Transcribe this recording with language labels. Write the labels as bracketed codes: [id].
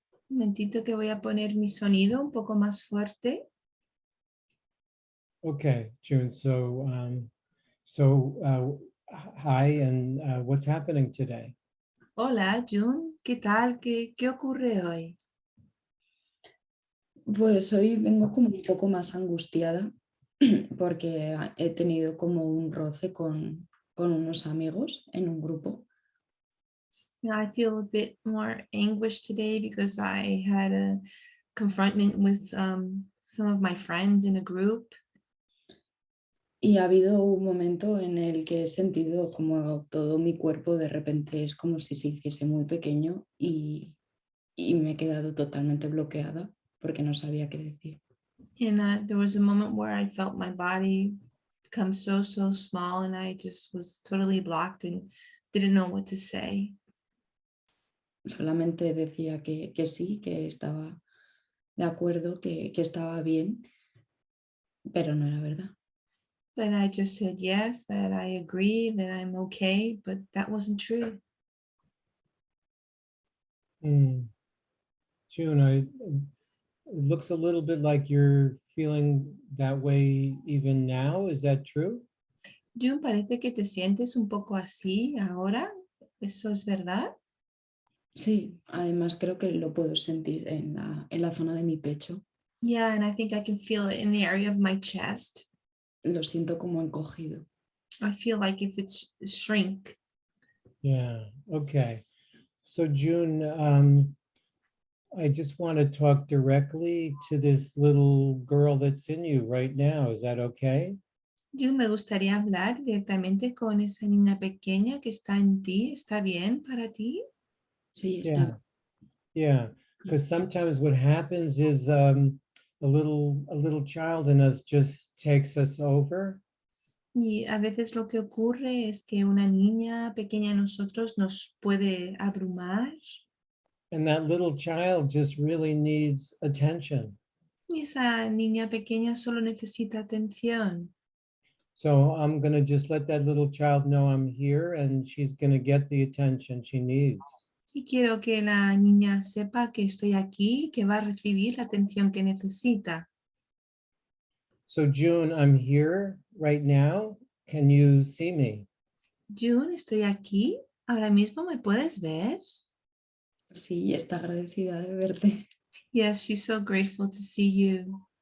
[es] Un momentito que voy a poner mi sonido un poco más fuerte. [en] Okay, June. So, hi, and what's happening today? [es] Hola, June. ¿Qué tal? ¿Qué ocurre hoy? Pues hoy vengo como un poco más angustiada porque he tenido como un roce con unos amigos en un grupo. [en] I feel a bit more anguished today because I had a confrontment with some of my friends in a group. [es] Y ha habido un momento en el que he sentido como todo mi cuerpo de repente es como si se hiciese muy pequeño y me he quedado totalmente bloqueada porque no sabía qué decir. [en] And there was a moment where I felt my body become so small and I just was totally blocked and didn't know what to say. [es] Solamente decía que sí, que estaba de acuerdo, que estaba bien, pero no era verdad. [en] But I just said yes, that I agree, that I'm okay, but that wasn't true. June, it looks a little bit like you're feeling that way even now. Is that true? [es] June, parece que te sientes un poco así ahora. ¿Eso es verdad? Sí, además creo que lo puedo sentir en la zona de mi pecho. [en] Yeah, and I think I can feel it in the area of my chest. [es] Lo siento como encogido. [en] I feel like if it's shrink. Yeah, okay. So June, I just want to talk directly to this little girl that's in you right now. Is that okay? [es] June, me gustaría hablar directamente con esa niña pequeña que está en ti. ¿Está bien para ti? Sí, está. [en] Yeah, because sometimes what happens is a little child in us just takes us over. [es] Y a veces lo que ocurre es que una niña pequeña en nosotros nos puede abrumar. [en] And that little child just really needs attention. [es] Y esa niña pequeña solo necesita atención. [en] So I'm going to just let that little child know I'm here and she's going to get the attention she needs. [es] Y quiero que la niña sepa que estoy aquí, que va a recibir la atención que necesita. [en] So June, I'm here right now. Can you see me? [es] June, estoy aquí. ¿Ahora mismo me puedes ver? Sí, está agradecida de verte. [en] Yes, she's so grateful to see you.